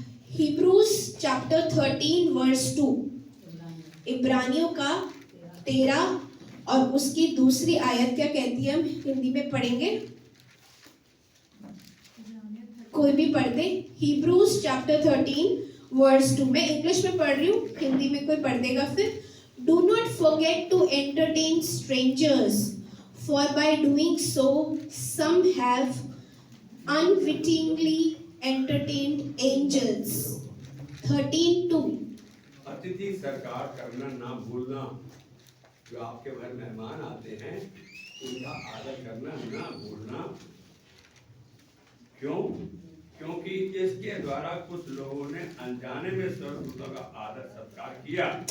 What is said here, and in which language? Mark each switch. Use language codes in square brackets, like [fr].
[hi] Hebrews chapter 13 verse 2, इब्रानियों का 13 और उसकी दूसरी आयत क्या कहती है, हम हिंदी में पढ़ेंगे, कोई भी पढ़ दे। हिब्रूज चैप्टर 13 वर्स 2, मैं इंग्लिश में पढ़ रही हूँ, हिंदी में कोई पढ़ देगा फिर। [en] Do not forget to entertain strangers, for by doing so some have unwittingly entertained angels. 13:2। [hi] अतिथि सत्कार करना ना भूलना। जो आपके घर मेहमान आते हैं उनका आदर करना ना भूलना। क्यों? क्योंकि इसके द्वारा कुछ लोगों ने अनजाने में स्वर्गदूतों का आदर सत्कार किया।